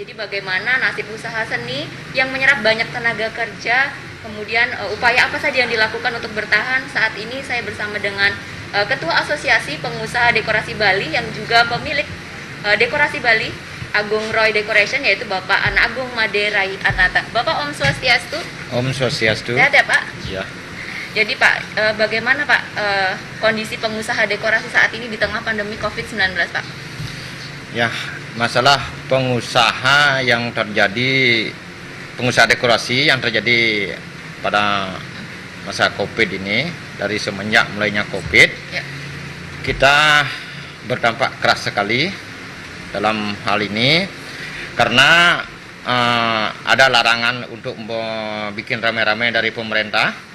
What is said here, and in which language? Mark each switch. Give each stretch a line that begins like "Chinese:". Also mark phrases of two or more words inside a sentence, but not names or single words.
Indonesian: Jadi bagaimana nasib usaha seni yang menyerap banyak tenaga kerja, kemudian upaya apa saja yang dilakukan untuk bertahan. Saat ini saya bersama dengan Ketua Asosiasi Pengusaha Dekorasi Bali yang juga pemilik Dekorasi Bali, Agung Roy Decoration, yaitu Bapak Ana Agung Made Rai Anata. Bapak
Balinese: Om Swastiastu. Om Swastiastu.
Indonesian: Sehat ya Pak? Ya. Jadi Pak, bagaimana Pak kondisi pengusaha dekorasi saat ini di tengah pandemi COVID-19 Pak? Ya, masalah pengusaha yang terjadi, pengusaha dekorasi yang terjadi pada masa COVID ini, dari semenjak mulainya COVID, ya, kita berdampak keras sekali dalam hal ini karena ada larangan untuk bikin rame-rame dari pemerintah.